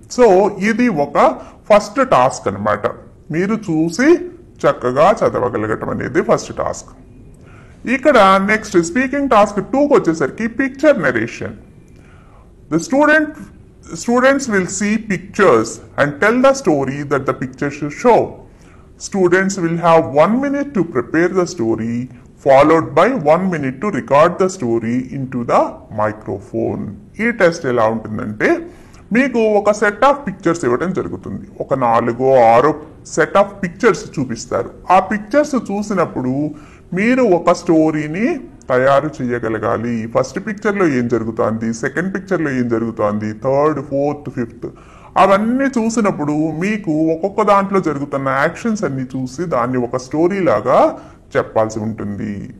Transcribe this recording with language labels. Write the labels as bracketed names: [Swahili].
[Telugu] So ఇది ఒక first task అన్నమాట. మీరు చూసి చక్కగా చదవగలగటం అనేది ఫస్ట్ టాస్క్. ఇక్కడ నెక్స్ట్ స్పీకింగ్ టాస్క్ 2కి వచ్చేసరికి picture narration. [English] The students will see pictures and tell the story that the picture should show. Students will have 1 minute to prepare the story, followed by 1 minute to record the story into the microphone. [Telugu] ఈ test ఎలా ఉంటుందంటే మీకు ఒక set of pictures ఇవ్వడం జరుగుతుంది. ఒక 4-6 set of pictures చూపిస్తారు. ఆ పిక్చర్స్ చూసినప్పుడు మీరు ఒక స్టోరీని తయారు చేయగలగాలి. ఫస్ట్ పిక్చర్లో ఏం జరుగుతోంది, సెకండ్ పిక్చర్లో ఏం జరుగుతోంది, థర్డ్, ఫోర్త్, ఫిఫ్త్, అవన్నీ చూసినప్పుడు మీకు ఒక్కొక్క దాంట్లో జరుగుతున్న యాక్షన్స్ అన్ని చూసి దాన్ని ఒక స్టోరీ లాగా చెప్పాల్సి ఉంటుంది.